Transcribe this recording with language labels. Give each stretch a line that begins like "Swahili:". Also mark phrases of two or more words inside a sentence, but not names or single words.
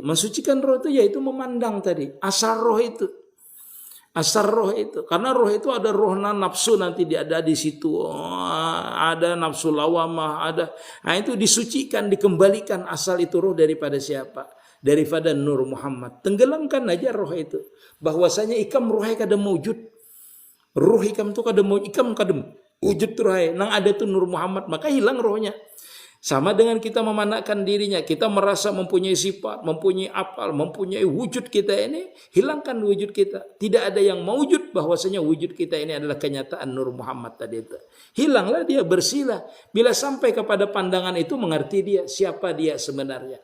Indonesian: Mensucikan roh itu yaitu memandang tadi. Asal roh itu. Asal roh itu, karena roh itu ada roh nafsu nanti ada di situ, ada nafsu lawamah, ada, nah itu disucikan, dikembalikan asal itu roh daripada siapa? Daripada Nur Muhammad.
Banjar: Tenggelamkan aja roh itu, bahwasanya ikam rohai kada mewujud, roh ikam itu kada mau, ikam kada wujud rohai, nang ada tuh Nur Muhammad,
Indonesian: maka hilang rohnya. Sama dengan kita memandangkan dirinya, kita merasa mempunyai sifat, mempunyai apal, mempunyai wujud kita ini, hilangkan wujud kita. Tidak ada yang mewujud bahwasanya wujud kita ini adalah kenyataan Nur Muhammad tadi itu. Hilanglah dia, bersihlah. Bila sampai kepada pandangan itu mengerti dia, siapa dia sebenarnya.